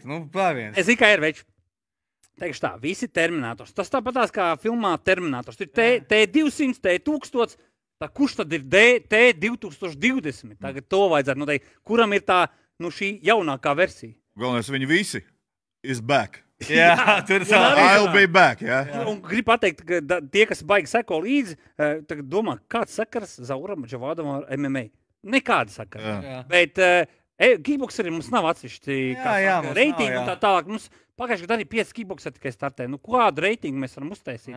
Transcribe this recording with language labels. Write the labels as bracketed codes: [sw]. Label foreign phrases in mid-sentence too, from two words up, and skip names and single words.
[lv] Es zinu, kā ir veči. Teikšu tā, visi terminators. Tas tāpatās kā filmā Terminators. Tur T200, T1000, Tā kurš tad ir T2020? Tagad to vajadzētu noteikt. Kuram ir tā, šī jaunākā versija? Galvenais, viņi visi [en] is back. [lv] Jā, tur [en] I'll be back, [lv] jā. Un gribu pateikt, ka tie, kas baigi seko līdzi, tagad domā, kāds sakars Zauram Džavādam ar MMA? Nekāda sakara. Jā. Bet kickboxeri mums nav atsevišķi reitingi un tā tālāk. Mums pagājuši gadu arī 5 kickboxeri tikai startē. Kādu reitingu mēs varam uztaisīt?